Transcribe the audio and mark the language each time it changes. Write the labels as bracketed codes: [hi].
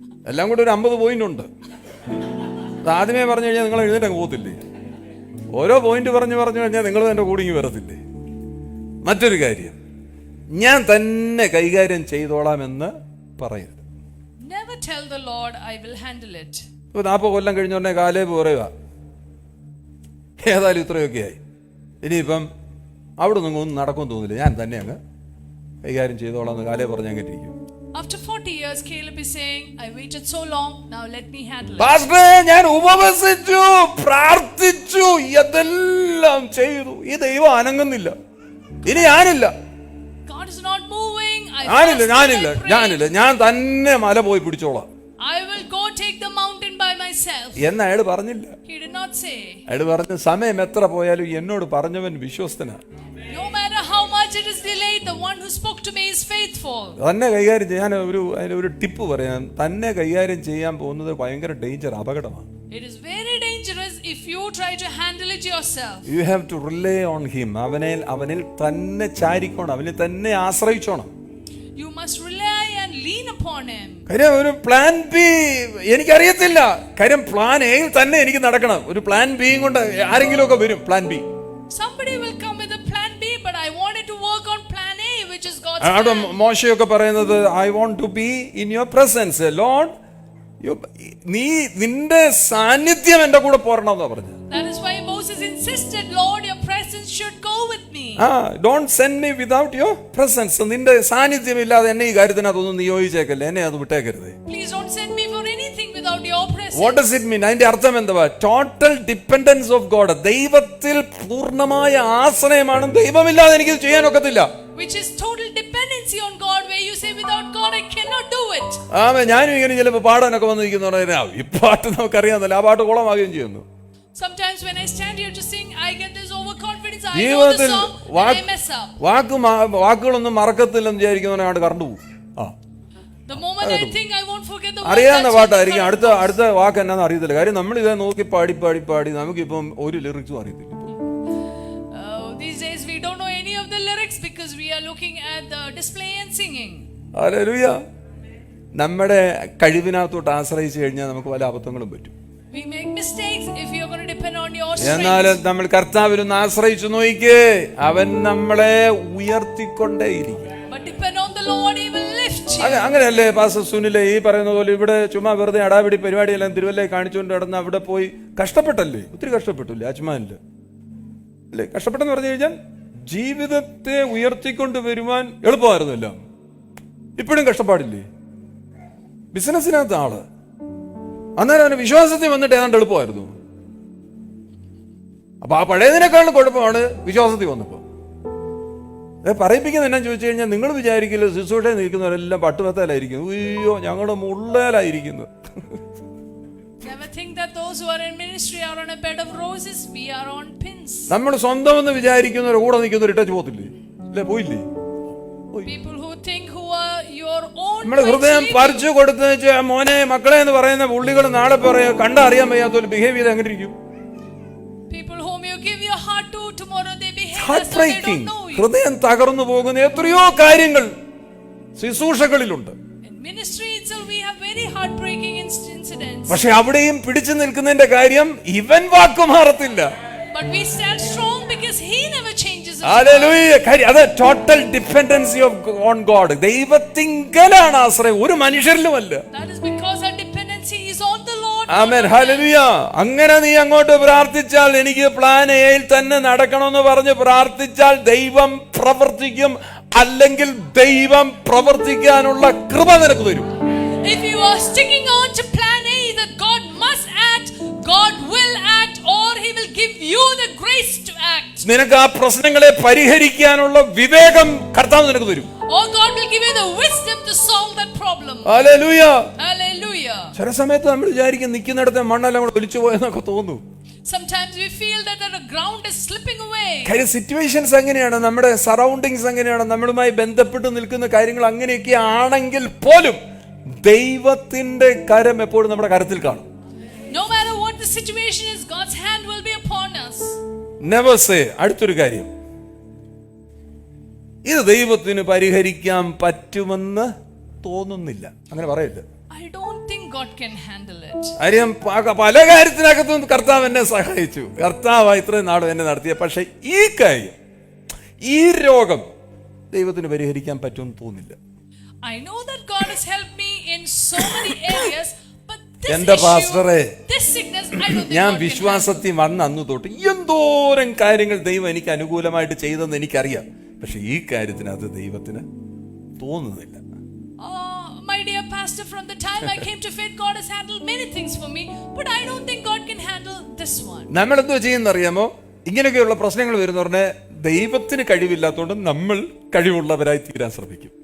[ml] എല്ലാം കൂടെ ഒരു 50 പോയിന്റ് ഉണ്ട്. ആദ്യമേ പറഞ്ഞു കഴിഞ്ഞാൽ നിങ്ങൾ എഴുന്നേറ്റ് അങ്ങ് പോകത്തില്ലേ? ഓരോ പോയിന്റ് പറഞ്ഞു കഴിഞ്ഞാൽ നിങ്ങൾ എൻ്റെ കൂടിങ്ങി വരത്തില്ലേ? മറ്റൊരു കാര്യം, ഞാൻ തന്നെ കൈകാര്യം ചെയ്തോളാമെന്ന് പറയരുത്. [en] Never tell the Lord I will handle it. [ml] ഇപ്പൊ 40 കൊല്ലം കഴിഞ്ഞോടനെ കാലേബ് പറയുക ഏതായാലും ഇത്രയൊക്കെ ആയി, ഇനിയിപ്പം അവിടെ ഒന്നും നടക്കുമെന്ന് തോന്നില്ല, ഞാൻ തന്നെ അങ്ങ് കൈകാര്യം ചെയ്തോളാം എന്ന് കാലേബ് പറഞ്ഞ് അങ്ങേറ്റിരിക്കും. [en] After 40 years, Caleb is saying, I waited so long, now let me handle it. [ml] Pastor, ഞാൻ ഉപവസിച്ചു, പ്രാർത്ഥിച്ചു, ഇതെല്ലാം ചെയ്തു, ഈ ദൈവം അനങ്ങുന്നില്ല, ഇനി ഞാനില്ല. [en] God is not moving. [ml] ഞാനില്ല, ഞാൻ തന്നെ മല പോയി പിടിച്ചോളാം. [en] I will go take the mountain by myself. [ml] എന്ന് അയാൾ പറഞ്ഞില്ല. [en] He did not say. [ml] അയാൾ പറഞ്ഞു സമയം എത്ര പോയാലും എന്നോട് പറഞ്ഞവൻ വിശ്വസ്തനാ. [en] No matter how much it is delayed, the one who spoke to me is faithful. [ml] തന്നെ കൈകാര്യം ചെയ്യാൻ ഒരു ടിപ്പ് പറയാം. തന്നെ കൈകാര്യം ചെയ്യാൻ പോകുന്നത് ഭയങ്കര ഡേഞ്ചർ, അപകടമാണ്. [en] It is very dangerous if you try to handle it yourself. You have to rely on him. [ml] അവനിൽ തന്നെ ചാരിക്കോണം, അവനിൽ തന്നെ ആശ്രയിച്ചോണം. [en] You must rely and lean upon him. [ml] കാര്യം ഒരു പ്ലാൻ ബി എനിക്കറിയത്തില്ല. കാര്യം പ്ലാൻ എയിൽ തന്നെ എനിക്ക് നടക്കണം. ഒരു പ്ലാൻ ബിയും കൊണ്ട് ആരെങ്കിലും ഒക്കെ വരും. Plan B, [en] somebody will come with a plan B, but I wanted to work on plan A, which is God's plan. [ml] മോശയൊക്കെ പറയുന്നത് [en] I want to be in your presence, Lord. [ml] നീ നിന്റെ സാന്നിധ്യം എന്റെ കൂടെ പോരണമെന്നാ പറഞ്ഞത്. [en] That is why Moses insisted, Lord, your presence should go with me. Don't send me without your presence. [ml] നിന്റെ സാന്നിധ്യം ഇല്ലാതെ എന്നെ ഈ കാര്യത്തിനകത്തൊന്നും നിയോഗിച്ചേക്കല്ലേ, എന്നെ അത് വിട്ടേക്കരുത്. [en] Please don't send me for anything without your presence. What does it mean? [ml] അതിന്റെ അർത്ഥം എന്തുവാ? [en] Total dependence of God. [ml] ദൈവത്തിൽ പൂർണ്ണമായ ആശ്രയമാണ്. ദൈവമില്ലാതെ എനിക്ക് ചെയ്യാൻ ഒക്കത്തില്ല. [en] Which is total dependency on God, where you say without God I cannot do it. [ml] ഞാനും ഇങ്ങനെ ചിലപ്പോൾ പാടാനൊക്കെ വന്നിരിക്കുന്ന ഈ പാട്ട് നമുക്കറിയാമല്ലോ, ആ പാട്ട് കുളമാകുകയും ചെയ്യുന്നു. [en] Sometimes when I stand here to sing, I get this overconfidence. I know the song and I mess up. [ml] വാക്കുകളൊന്നും മറക്കത്തില്ലെന്ന് വിചാരിക്കുന്നവനാണ് current പോകും. [en] The moment I think I won't forget the words. [ml] അറിയാവുന്ന പാട്ടായിരിക്കും, അടുത്ത വാക്ക് എന്നാന്ന് അറിയത്തില്ല. കാര്യം നമ്മൾ ഇതേ നോക്കി പാടി നമുക്കിപ്പം ഒരു ലിറിക്സും അറിയത്തില്ല. [en] These days we don't know any of the lyrics because we are looking at the display and singing. [ml] Hallelujah. നമ്മുടെ കഴിവിനകത്തോട്ട് ആശ്രയിച്ചു കഴിഞ്ഞാൽ നമുക്ക് പല അബദ്ധങ്ങളും പറ്റും. [en] We make mistakes if you are going to depend on your strength. [ml] എന്നാൽ നമ്മൾ കർത്താവിലൊന്ന് ആശ്രയിച്ചു നോക്കിക്കേ, അവൻ നമ്മളെ ഉയർത്തിക്കൊണ്ടേയിരിക്കും. [en] But depend on the Lord, he will lift you. [ml] അങ്ങനെയല്ലേ പാസ്റ്റർ സുനിലെ ഈ പറയുന്ന പോലെ ഇവിടെ ചുമ്മാ വെറുതെ അടാപിടി പരിപാടിയെല്ലാം തിരുവല്ലയിൽ കാണിച്ചുകൊണ്ട് നടന്ന് അവിടെ പോയി കഷ്ടപ്പെട്ടല്ലേ? ഒത്തിരി കഷ്ടപ്പെട്ടില്ലേ അജ്മാനില്? അല്ലേ? കഷ്ടപ്പെട്ടെന്ന് പറഞ്ഞു കഴിഞ്ഞാൽ ജീവിതത്തെ ഉയർത്തിക്കൊണ്ട് വരുവാൻ എളുപ്പമായിരുന്നില്ല. ഇപ്പോഴും കഷ്ടപ്പാടില്ലേ? ബിസിനസ്സിനകത്ത് ആള് അന്നേരം അവന് വിശ്വാസത്തിൽ വന്നിട്ട് ഏതാണ്ട് എളുപ്പമായിരുന്നു. അപ്പൊ ആ പഴയതിനേക്കാളും കുഴപ്പമാണ് വിശ്വാസത്തിൽ വന്നപ്പോ. പറയിപ്പിക്കുന്ന എന്നാ ചോദിച്ചു കഴിഞ്ഞാൽ, നിങ്ങൾ വിചാരിക്കില്ല ശുശ്രൂഷയിൽ നിൽക്കുന്നവരെല്ലാം പട്ടുമത്തലായിരിക്കുന്നു. അയ്യോ, ഞങ്ങളുടെ മുള്ളേലായിരിക്കുന്നു. [en] Never think that those who are in ministry are on a bed of roses. We are on pins. [ml] നമ്മൾ സ്വന്തം എന്ന് വിചാരിക്കുന്നവരെ കൂടെ നിൽക്കുന്നവർ ഇട്ടു പോത്തില്ലേ? അല്ലേ? പോയില്ലേ? [en] People who think who are your own. [ml] നമ്മുടെ ഹൃദയം പറിച്ചു കൊടുത്ത് മോനെ മക്കളെ എന്ന് പറയുന്ന പുള്ളികൾ നാളെ പറയാ കണ്ടറിയാൻ വയ്യാത്ത ബിഹേവ് ചെയ്ത് എങ്ങനെ ഇരിക്കും? [en] People whom you give your heart to, tomorrow they behave Heart as though they breaking. don't know you. [ml] ഹൃദയം തകർന്നു പോകുന്ന എത്രയോ കാര്യങ്ങൾ ശുശ്രൂഷകളിലുണ്ട്. [en] In ministry itself we have very heartbreaking incidents. [ml] പക്ഷെ അവിടെയും പിടിച്ചു നിൽക്കുന്നതിന്റെ കാര്യം ഇവൻ വാക്കു മാറത്തില്ല. [en] But we stand strong because he never changes. [ml] Hallelujah. അത് [en] Total dependency on God. [ml] ദൈവത്തിങ്കലാണ് ആശ്രയം, ഒരു മനുഷ്യരിലുമല്ല. [en] That is because our dependency is on the Lord. [ml] Amen. Hallelujah. അങ്ങനെ നീ അങ്ങോട്ട് പ്രാർത്ഥിച്ചാൽ, എനിക്ക് പ്ലാൻ എയിൽ തന്നെ നടക്കണമെന്ന് പറഞ്ഞ് പ്രാർത്ഥിച്ചാൽ ദൈവം പ്രവർത്തിക്കും. അല്ലെങ്കിൽ ദൈവം പ്രവർത്തിക്കാനുള്ള കൃപ നിനക്ക് തരും. [en] If you are sticking on to plan A that God must act, God will act, or he will give you the grace to act. [ml] നിനക്ക് ആ പ്രശ്നങ്ങളെ പരിഹരിക്കാനുള്ള വിവേകം കർത്താവ് നിനക്ക് തരും. [en] Or God will give you the wisdom to solve that problem. [ml] Hallelujah. [en] Hallelujah. [ml] ചില സമയത്ത് നമ്മൾ വിചാരിക്കും നിൽക്കുന്നിടത്തെ മണ്ണെല്ലാം കൂടെ ഒലിച്ചു പോയെന്നൊക്കെ തോന്നും. [en] Sometimes we feel that the ground is slipping away. [ml] കാര്യം സിറ്റുവേഷൻസ് എങ്ങനെയാണ്, നമ്മുടെ സറൗണ്ടിങ്സ് എങ്ങനെയാണ്, നമ്മളുമായി ബന്ധപ്പെട്ട് നിൽക്കുന്ന കാര്യങ്ങൾ അങ്ങനെയൊക്കെ ആണെങ്കിൽ പോലും ദൈവത്തിന്റെ കരം എപ്പോഴും നമ്മുടെ കരത്തിൽ കാണും. [en] No matter what the situation is, God's hand will be upon us. Never say. [ml] അടുത്തൊരു കാര്യം, ഇത് ദൈവത്തിന് പരിഹരിക്കാൻ പറ്റുമെന്ന് തോന്നുന്നില്ല. അങ്ങനെ പറയരുത്. [en] I don't think God can handle it. [ml] കാര്യം പല കാര്യത്തിനകത്തും കർത്താവ് എന്നെ സഹായിച്ചു. കർത്താവ് ഇത്രയും നാളും എന്നെ നടത്തിയ. പക്ഷെ ഈ കാര്യം, ഈ രോഗം ദൈവത്തിന് പരിഹരിക്കാൻ പറ്റുമെന്ന് തോന്നില്ല. [en] I know that God has helped me in so many areas, but [ml] എന്റെ പാസ്റ്ററെ, [en] this sickness, I don't think [ml] ഞാൻ [en] God can [ml] വിശ്വാസത്തിൽ വന്ന അന്ന് തൊട്ട് എന്തോരം കാര്യങ്ങൾ ദൈവം എനിക്ക് അനുകൂലമായിട്ട് ചെയ്തെന്ന് എനിക്കറിയാം. പക്ഷെ ഈ കാര്യത്തിനകത്ത് ദൈവത്തിന് തോന്നുന്നില്ല. [en] My dear pastor, from the time I came to faith, God has handled many things for me, but I don't think God can handle this one. [ml] നമ്മൾ എന്തോ ചെയ്യുന്നറിയാമോ? ഇങ്ങനെയൊക്കെയുള്ള പ്രശ്നങ്ങൾ വരുന്നവരുടെ ദൈവത്തിന് കഴിവില്ലാത്തതുകൊണ്ട് നമ്മൾ കഴിവുള്ളവരായി തീരാൻ ശ്രമിക്കും.